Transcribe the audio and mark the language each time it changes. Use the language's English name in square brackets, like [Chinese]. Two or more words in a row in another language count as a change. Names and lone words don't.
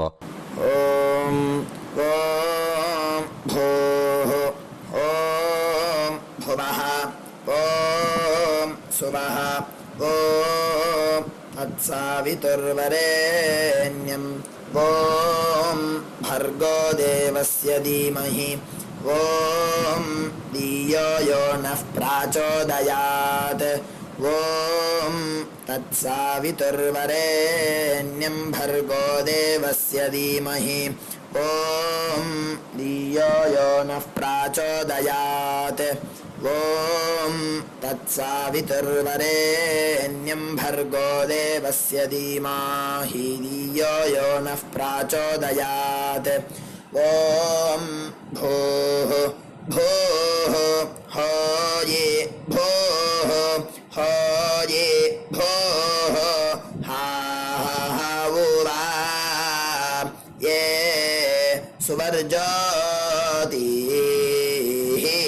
[Sanskrit] ओम् ओम् भूः ओम् भुवः ओम् सुवः ओम् तत्सवितुर्वरेण्यम् ओम् भर्गो देवस्य धीमहि ओम् धियो यो नः प्रचोदयात्. ओम् तत्सवितुर्वरेण्यम् भर्गो देवस्य धीमहि ओम् धियो यो नः प्रचोदयात्. ॐ तत्सावितुर्वरेण्यं भर्गो देवस्य धीमहि धियो यो नः प्रचोदयात् ॐ भूः भूः होये भूः होये भूः हा उवा ये सुवर्जोतिः